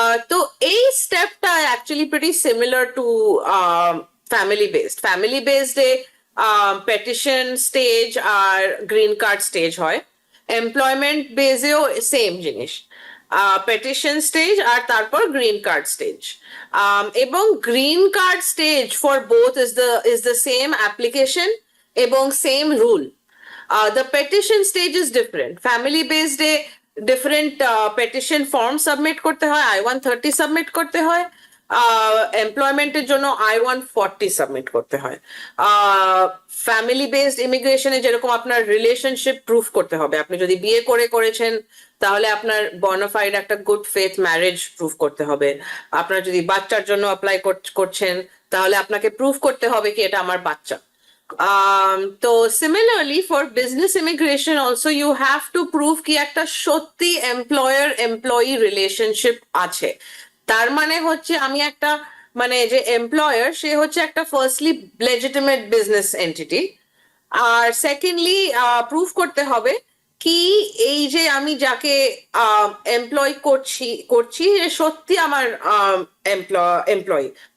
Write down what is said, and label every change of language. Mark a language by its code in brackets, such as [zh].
[bn] তো এই স্টেপটা actually pretty similar to family based A petition stage আর green card stage হয়। Employment বেসেও same জিনিস, পেটিশন স্টেজ আর তারপর গ্রিন কার্ড স্টেজ। [en] এবং green card stage for both is the same application এবং same rule. The petition stage is different. Family based এ different petition form submit করতে হয়, I-130 submit করতে হয়। [bn] এমপ্লয়মেন্টের জন্য I-140 submit করতে হয়। ফ্যামিলি বেসড ইমিগ্রেশনে যেরকম আপনার রিলেশনশিপ প্রুফ করতে হবে, আপনি যদি বিয়ে করেছেন তাহলে আপনার বনাফাইড একটা গুড ফেথ ম্যারেজ প্রুফ করতে হবে। আপনার যদি বাচ্চার জন্য অ্যাপ্লাই করছেন তাহলে আপনাকে প্রুফ করতে হবে কি এটা আমার বাচ্চা। [en] তো similarly for business immigration also you have to prove [bn] কি একটা সত্যি এমপ্লয়ার এমপ্লয়ি রিলেশনশিপ আছে। তার মানে হচ্ছে আমি একটা, মানে যে এমপ্লয়ার সে হচ্ছে একটা ফার্স্টলি লেজিটিমেট বিজনেস এন্টিটি, আর সেকেন্ডলি প্রুফ করতে হবে কি এই যে আমি যাকে এমপ্লয় করছি সে সত্যি আমার এমপ্লয়ি।